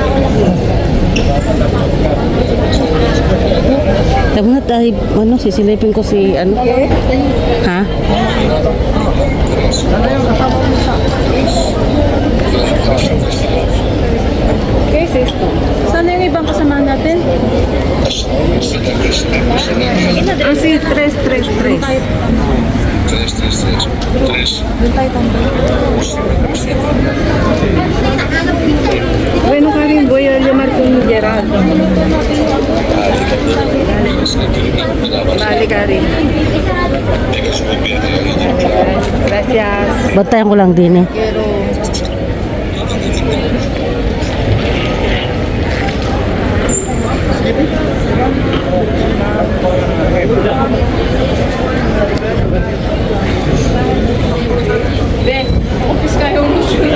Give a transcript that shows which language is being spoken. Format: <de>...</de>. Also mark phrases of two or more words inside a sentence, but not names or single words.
<tl>Tama na tayo, ano, sisilipin ko si, ano? Ha?</tl> <en>Okay, sis.</en> <tl>Sana yung ibang kasama natin? Ah, si 333.</tl> <es>Bueno, Karin, voy a llamar con Gerard. Vale, Karin. Gracias.</es> <tl>Bantayan ko lang din eh. Office kayo mo siya.</tl>